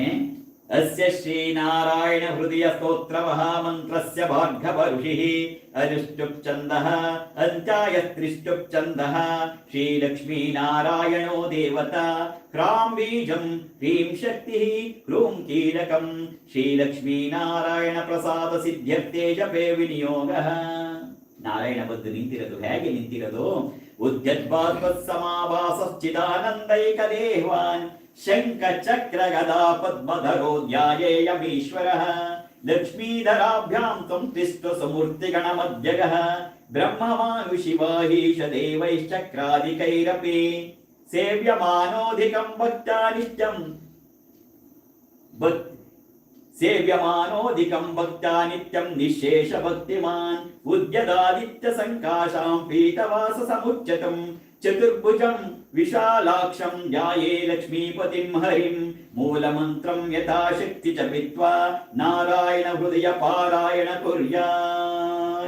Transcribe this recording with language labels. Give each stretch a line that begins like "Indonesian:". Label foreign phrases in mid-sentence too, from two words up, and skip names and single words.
Sanskrit: ಅಸ್ಯ ಶ್ರೀ ನಾರಾಯಣ ಹೃದಯ ಸ್ತೋತ್ರ ಮಹಾಮಂತ್ರಸ್ಯ ಭಾರ್ಗವ ಋಷಿಃ ಅನುಷ್ಠುಪ್ ಛಂದಃ ಅಂತ್ಯಾಯತ್ರಿಷ್ಠುಪ್ ಛಂದಃ ಶ್ರೀ ಲಕ್ಷ್ಮೀ ನಾರಾಯಣೋ ದೇವತಾ ಕ್ರಾಂ ಬೀಜಂ ಕ್ರೀಂ ಶಕ್ತಿಃ ಕ್ರೂಂ ಕೀಲಕಂ ಶ್ರೀ ಲಕ್ಷ್ಮೀ ನಾರಾಯಣ ಪ್ರಸಾದ ಸಿದ್ಧ್ಯರ್ಥೇ ಜಪೇ ವಿನಿಯೋಗಃ.
Kannada: ನಾರಾಯಣ ಬಂದು ನಿಂತಿರೋದು ಹೇಗೆ ನಿಂತಿರೋದು?
Sanskrit: ಉದ್ಯದ್ಭಾಸ್ವತ್ಸಮಾಭಾಸಶ್ಚಿದಾನಂದೈಕ ದೇಹವಾನ್ ಶಂಖ ಚಕ್ರ ಗದಾ ಪದ್ಮಧರೋ ಧ್ಯಾಯೇಯಮೀಶ್ವರಃ ಲಕ್ಷ್ಮೀಧರಾಭ್ಯಾಂ ತ್ವಂ ತಿಷ್ಠ ಸಮೂರ್ತಿಗಣ ಮಧ್ಯಗಃ ಬ್ರಹ್ಮಮಾನುಷಿವಾಹೀಶ ದೇವೈಶ್ಚಕ್ರಾದಿಕೈರಪಿ ಸೇವ್ಯಮಾನೋಧಿಕಂ ಭಕ್ತ್ಯಾ ನಿತ್ಯಂ ಸೇವ್ಯಮಾನೋಧಿಕಂ ಭಕ್ತ್ಯಾ ನಿತ್ಯಂ ನಿಶೇಷ ಭಕ್ತಿಮಾನ್ ಉದ್ಯದಾದಿತ್ಯ ಸಂಕಾಶಾಂ ಪೀತವಾಸ ಸಮುಚ್ಚತಂ ಚತುರ್ಭುಜಂ ವಿಶಾಲಾಕ್ಷಂ ಧ್ಯಾಯೇ ಲಕ್ಷ್ಮೀಪತಿಂ ಹರಿಂ ಮೂಲಮಂತ್ರಂ ಯಥಾಶಕ್ತಿ ಜಪಿತ್ವಾ ನಾರಾಯಣ ಹೃದಯ ಪಾರಾಯಣ ಕುರ್ಯಾತ್.